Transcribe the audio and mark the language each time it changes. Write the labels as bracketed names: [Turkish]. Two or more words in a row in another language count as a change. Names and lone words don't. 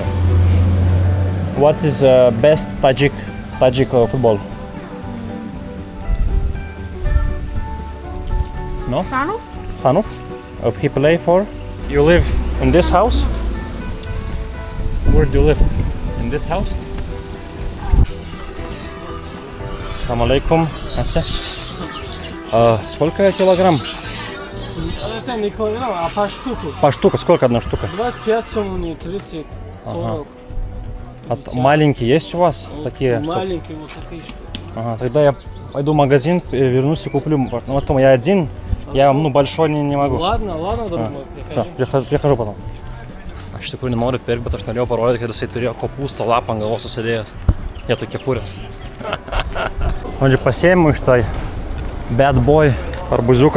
[English] What is best Tajik football? No? Sanu? Sanuk? He play for? You live in this house? Where do you live? In this house? [Arabic] السلام عليكم. [Russian] Сколько килограмм? Это не килограмм, а по штуку. По штука, сколько одна штука? 25 суммы, 30, 40. Маленькие есть у вас? Такие? Маленькие вот такие штуки. Ага, тогда я пойду в магазин, вернусь и куплю. Ну, потом я один, я большой не могу. Ладно, дорогой, Все, priežu потом. [Lithuanian] Aš iš tikrųjų nenoriu pirkti, bet aš norėjau parodyti, kad jisai turėjo kopūsto lapą ant galvos susidėjęs. Vietoj kepurės. Žodžiu, pasiėmiau iš tai [English] bad boy [Lithuanian] arbuziuką.